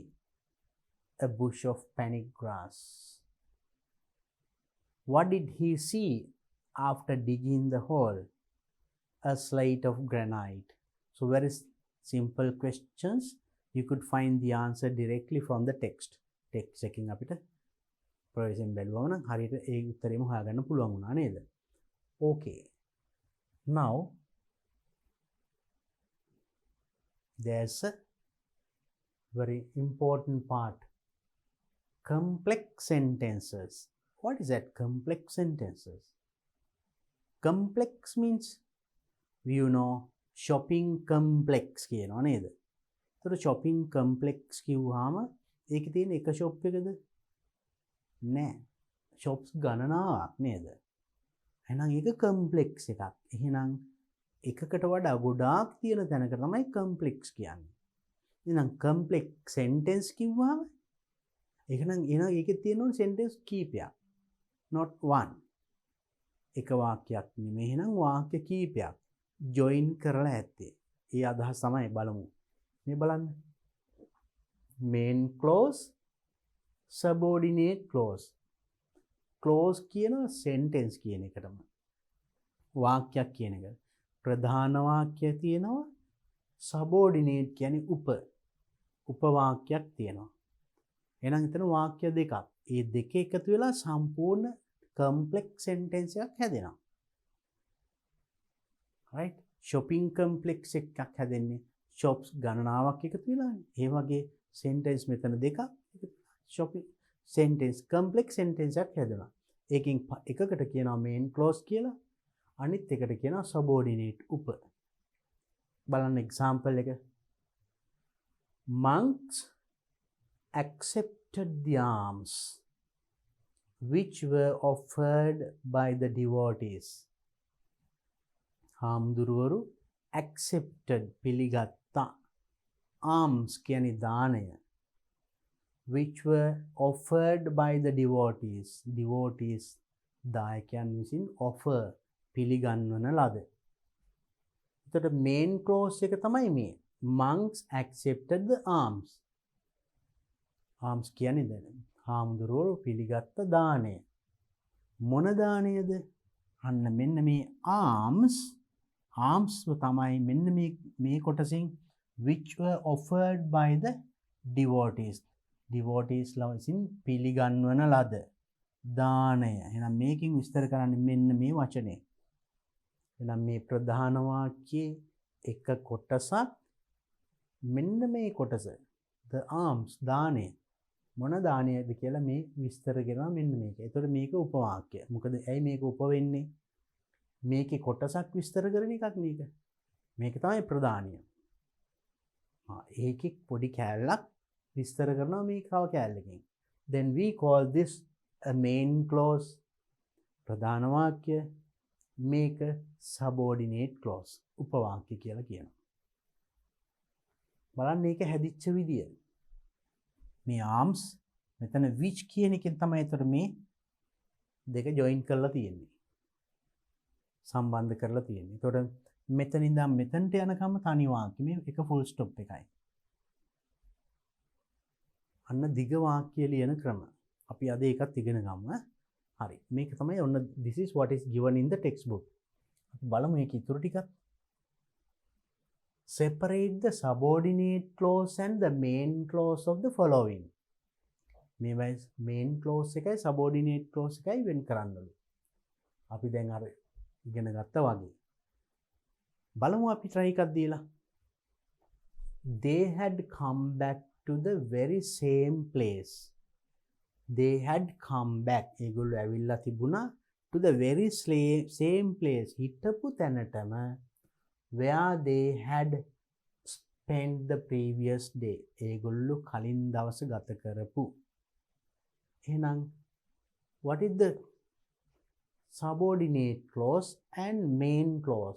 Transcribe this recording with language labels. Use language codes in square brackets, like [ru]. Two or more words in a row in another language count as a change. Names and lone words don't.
[en] A bush of panic grass. What did he see after digging the hole? A slate of granite. So very simple questions. You could find the answer directly from the text. Text checking [si] අපිට ප්‍රොවිෂන් බැලුවම නම් හරියට ඒ උත්තරේම හොයාගන්න පුළුවන් වුණා නේද? [en] Okay. Now there's a very important part. Complex sentences. What is that? Complex sentences. Complex means, you know, shopping complex [si] කියනවා නේද? ඒතර [en] shopping complex [si] කිව්වහම ඒකේ තියෙන එක shop එකද? නෑ. shops ගණනාවක් නේද? එහෙනම් ඒක complex එකක්. එහෙනම් එකකට වඩා ගොඩාක් තියෙන තැනක තමයි complex කියන්නේ. එහෙනම් [en] complex sentence [si] කිව්වහම එහෙනම් ඒකේ තියෙන sentence කීපයක්. [en] Not one. [si] එක වාක්‍යයක් නෙමෙයි. එහෙනම් වාක්‍ය කීපයක් join කරලා ඇත්තේ. ඒ අදහස තමයි බලමු. මේ බලන්න. [en] main clause, subordinate clause. [si] clause කියන sentence කියන එකටම. වාක්‍යයක් කියන එක. ප්‍රධාන වාක්‍ය තියෙනවා. subordinate කියන්නේ උපවාක්‍යයක් තියෙනවා. එහෙනම් එතන වාක්‍ය දෙකක්. ඒ දෙක එකතු වෙලා සම්පූර්ණ [en] complex sentence [si] එකක් හැදෙනවා. right? [en] shopping complex [si] එකක් හැදෙන්නේ shops ගණනාවක් එකතු වෙලානේ. ඒ වගේ sentence මෙතන දෙකක් [en] shopping sentence complex sentence [si] එකක් හැදෙනවා. ඒකෙන් එකකට කියනවා [en] main clause [si] කියලා. අනිත් එකට කියනවා subordinate උප. බලන්න example එක. [en] Monks accepted the alms which were offered by the devotees. [si] හාමුදුරුවරු accepted පිළිගත්තා. alms කියන්නේ දානය. [en] which were offered by the devotees. [si] devotees දායකයන් විසින් offer පිළිගන්වන ලද. එතකොට main clause එක තමයි මේ. [en] monks accepted the alms. [si] alms කියන්නේ දැන් හාමුදුරුවෝ පිළිගත්ත දාණය. මොන දාණයද? අන්න මෙන්න මේ alms තමයි මෙන්න මේ කොටසින් [en] which were offered by the devotees. [si] devotees ලවිසින් පිළිගන්වන ලද දාණය. එහෙනම් මේකෙන් විස්තර කරන්නේ මෙන්න මේ වචනේ. එහෙනම් මේ ප්‍රධාන වාක්‍යයේ එක කොටසක් මෙන්න මේ කොටස [en] the alms [si] දාණය මොන දාණයද කියලා මේ විස්තර කරනවා මෙන්න මේක. ඒතකොට මේක උපවාක්‍ය. මොකද ඇයි මේක උප වෙන්නේ? මේකේ කොටසක් විස්තර කරන එකක් මේක. මේක තමයි ප්‍රධානිය. ඒකේ පොඩි කැලලක් විස්තර කරනවා මේ කව කැලලකින්. [en] Then we call this a main clause. [si] ප්‍රධාන වාක්‍ය. මේක [en] subordinate clause. [si] උපවාක්‍ය කියලා කියනවා. බලන්න මේක හැදිච්ච විදිය. මේ arms මෙතන which කියන එකෙන් තමයි ඒතර මේ දෙක join කරලා තියෙන්නේ. සම්බන්ධ කරලා තියෙන්නේ. ඒතකොට මෙතන ඉඳන් මෙතනට යනකම් තනි වාක්‍ය මේ එක [en] full stop [si] එකයි. අන්න දිග වාක්‍ය ලියන ක්‍රම. අපි අද ඒකත් ඉගෙන ගමු. හරි. මේක තමයි ඔන්න [en] this is what is given in the textbook. [si] අපි බලමු මේක ඉතුරු ටිකක්. [en] Separate the subordinate clause and the main clause of the following. [si] මේවයි [en] main clause [si] එකයි [en] subordinate clause [si] එකයි වෙන් කරන්නලු. අපි දැන් අර ඉගෙන ගත්තා වගේ. බලමු අපි try එකක් දීලා. [en] They had come back to the very same place. They had come back. [si] ඒගොල්ලෝ ඇවිල්ලා තිබුණා [en] to the very same place. [si] හිටපු තැනටම [en] where they had spent the previous day. [si] ඒගොල්ලෝ කලින් දවස ගත කරපු. එහෙනම් [en] what is the subordinate clause and main clause?